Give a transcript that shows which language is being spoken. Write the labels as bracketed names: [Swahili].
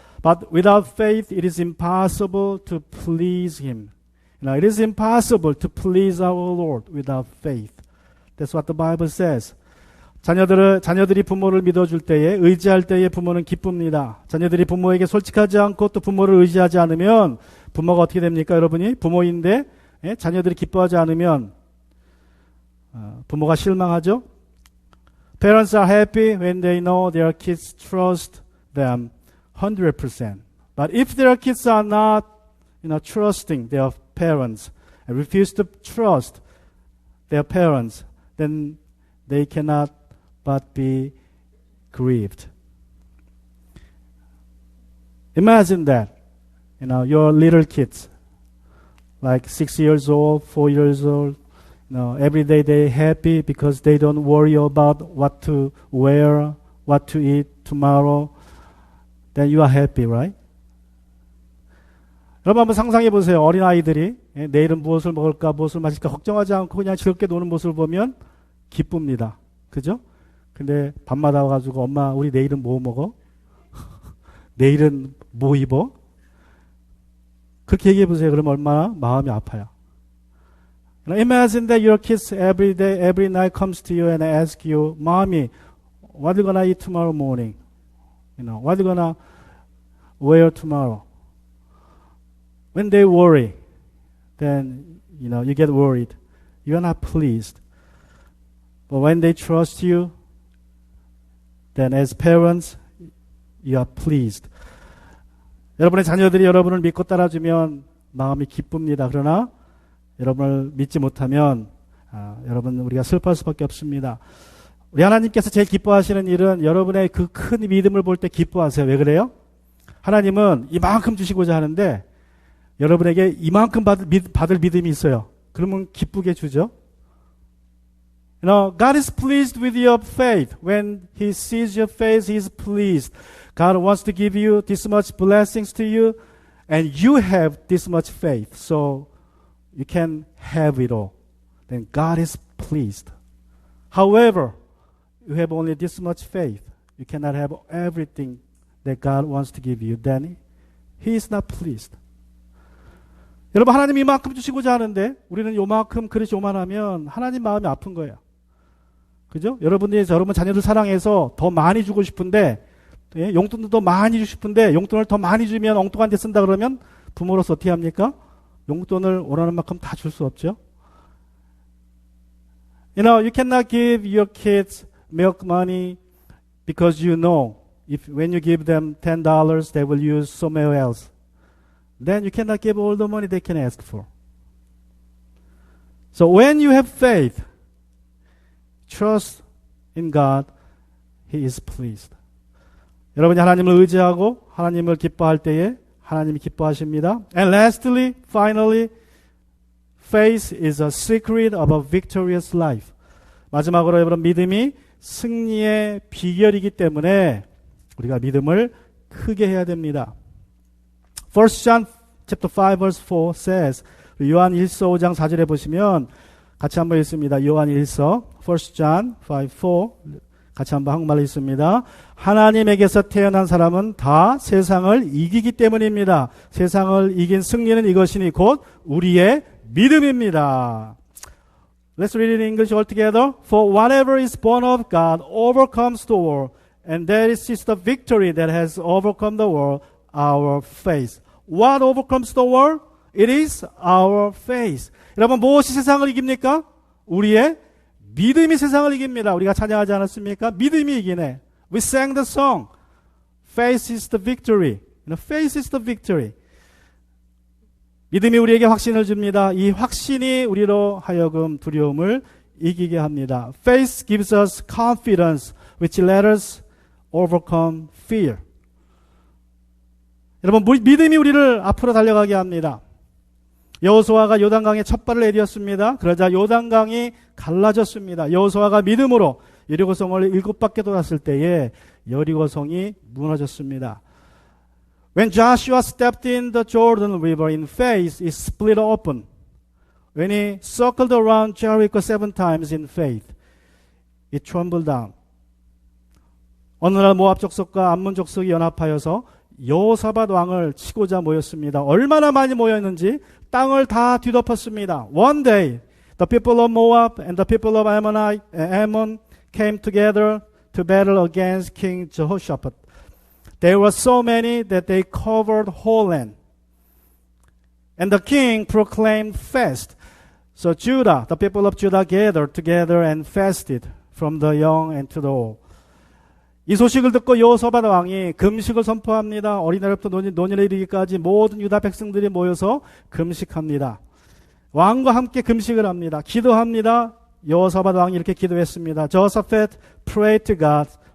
[English] But without faith it is impossible to please Him. It is impossible to please our Lord without faith. That's what the Bible says. [Korean] 자녀들이 부모를 믿어줄 때에, 의지할 때에 부모는 기쁩니다. 자녀들이 부모에게 솔직하지 않고 또 부모를 의지하지 않으면 부모가 어떻게 됩니까, 여러분이? 부모인데 자녀들이 기뻐하지 않으면 부모가 실망하죠. [English] Parents are happy when they know their kids trust them 100%. But if their kids are not, trusting their parents and refuse to trust their parents, then they cannot but be grieved. Imagine that, your little kids, like 6 years old, 4 years old, every day they're happy because they don't worry about what to wear, what to eat tomorrow. Then you are happy, right? [Korean] 여러분 한번 상상해 보세요. 어린아이들이 내일은 무엇을 먹을까, 무엇을 마실까 걱정하지 않고 그냥 즐겁게 노는 모습을 보면 기쁩니다. 그죠? 근데 밤마다 와가지고 엄마 우리 내일은 뭐 먹어? 내일은 뭐 입어? 그렇게 얘기해 보세요. 그러면 얼마나 마음이 아파요. [English] Imagine that your kids every day, every night comes to you and ask you, Mommy, what are you gonna eat tomorrow morning? What are you gonna wear tomorrow? When they worry, then, you get worried. You're not pleased. But when they trust you, then as parents, you are pleased. [Korean] 여러분의 자녀들이 여러분을 믿고 따라주면 마음이 기쁩니다. 그러나 여러분을 믿지 못하면 여러분 우리가 슬퍼할 수밖에 없습니다. 우리 하나님께서 제일 기뻐하시는 일은 여러분의 그 큰 믿음을 볼 때 기뻐하세요. 왜 그래요? 하나님은 이만큼 주시고자 하는데 여러분에게 이만큼 받을 믿음이 있어요. 그러면 기쁘게 주죠. [English] God is pleased with your faith. When He sees your faith, He is pleased. God wants to give you this much blessings to you, and you have this much faith, so you can have it all. Then God is pleased. However, you have only this much faith. You cannot have everything that God wants to give you. Then He is not pleased. [Korean] 여러분 하나님 이만큼 주시고자 하는데 우리는 요만큼 그릇이 요만하면 하나님 마음이 아픈 거예요. 그죠? 여러분이 여러분 자녀들 사랑해서 더 많이 주고 싶은데 용돈도 더 많이 주고 싶은데 용돈을 더 많이 주면 엉뚱한 데 쓴다 그러면 부모로서 어떻게 합니까? 용돈을 원하는 만큼 다 줄 수 없죠. [English] You cannot give your kids milk money because you know if when you give them $10 they will use somewhere else. Then you cannot give all the money they can ask for. So when you have faith, trust in God, He is pleased. [Korean] 여러분이 하나님을 의지하고 하나님을 기뻐할 때에 하나님이 기뻐하십니다. [English] And lastly, finally, faith is a secret of a victorious life. [Korean] 마지막으로 여러분 믿음이 승리의 비결이기 때문에 우리가 믿음을 크게 해야 됩니다. [English] 1 John chapter 5 verse 4 says, [Korean] 요한 1서 5장 4절에 보시면 같이 한번 읽습니다. 요한 1서 1 John 5, 4 같이 한번 한국말로 읽습니다. 하나님에게서 태어난 사람은 다 세상을 이기기 때문입니다. 세상을 이긴 승리는 이것이니 곧 우리의 믿음입니다. [English] Let's read it in English all together. For whatever is born of God overcomes the world, and that is the victory that has overcome the world, our faith. What overcomes the world? It is our faith. [Korean] 여러분 무엇이 세상을 이깁니까? 우리의 믿음이 세상을 이깁니다. 우리가 찬양하지 않았습니까? 믿음이 이기네. [English] We sang the song. Faith is the victory. Faith is the victory. [Korean] 믿음이 우리에게 확신을 줍니다. 이 확신이 우리로 하여금 두려움을 이기게 합니다. [English] Faith gives us confidence, which let us overcome fear. [Korean] 여러분 믿음이 우리를 앞으로 달려가게 합니다. 여호수아가 요단강에 첫 발을 내디었습니다. 그러자 요단강이 갈라졌습니다. 여호수아가 믿음으로 여리고성을 7바퀴 돌았을 때에 여리고성이 무너졌습니다. [English] When Joshua stepped in the Jordan River in faith, it split open. When he circled around Jericho 7 times in faith, it trembled down. [Korean] 어느 날 모압 족속과 암몬 족속이 연합하여서 여호사밧 왕을 치고자 모였습니다. 얼마나 많이 모였는지 땅을 다 뒤덮었습니다. [English] One day, the people of Moab and the people of Ammon came together to battle against King Jehoshaphat. There were so many that they covered whole land. And the king proclaimed fast. So Judah, the people of Judah gathered together and fasted from the young and to the old. [Korean] 이 소식을 듣고 여호사밧 왕이 금식을 선포합니다. 어린아이부터 노년에 이르기까지 모든 유다 백성들이 모여서 금식합니다. 왕과 함께 금식을 합니다. 기도합니다. 여호사밧 왕이 이렇게 기도했습니다. [English] Jehoshaphat prayed to God